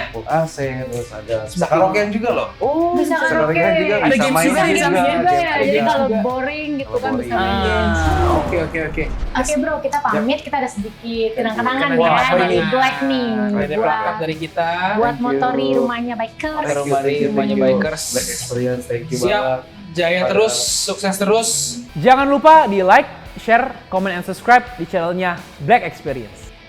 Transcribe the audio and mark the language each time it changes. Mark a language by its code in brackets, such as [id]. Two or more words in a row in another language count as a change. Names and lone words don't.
[en] full AC, [id] terus ada bisa karaokean juga loh. Oh, Bisa karaoke. juga, Ada bisa games main juga di Bisa sampingnya. juga ya. games Jadi juga. kalau boring gitu Kalau kan bisa boring. main games. Oke. Oke bro, kita pamit. Kita ada sedikit kenang-kenangan Wah, ya apa dari ini? Black nih. Ada plakat Buat dari kita. buat [en] Thank you. [id] motori rumahnya bikers. Rumahnya Bikers. [en] Black Experience, thank you [id] Siap. banget. Jaya terus, sukses terus. Jangan lupa di [en] like, share, comment, and subscribe [id] di channelnya Black Experience.